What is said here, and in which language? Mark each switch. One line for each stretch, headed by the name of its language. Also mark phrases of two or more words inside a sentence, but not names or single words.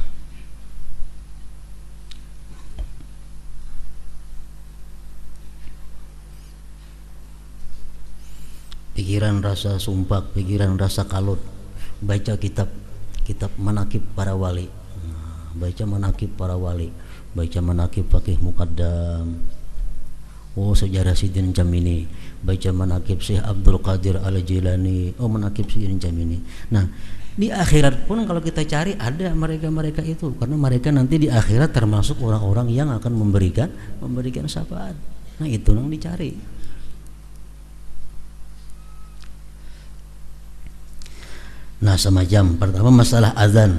Banjar: Pikiran rasa sumpak, pikiran rasa kalut, baca kitab manakib para wali, baca manakib para wali, baca manakib Faqih Muqaddam, oh sejarah Sidin Jamini, baca manakib Syekh Abdul Qadir Al-Jilani, oh manakib Sidin Jamini.
Indonesian: Nah di akhirat pun kalau kita cari ada mereka itu, karena mereka nanti di akhirat termasuk orang-orang yang akan memberikan syafaat. Nah itu yang dicari. Nah semacam pertama masalah azan.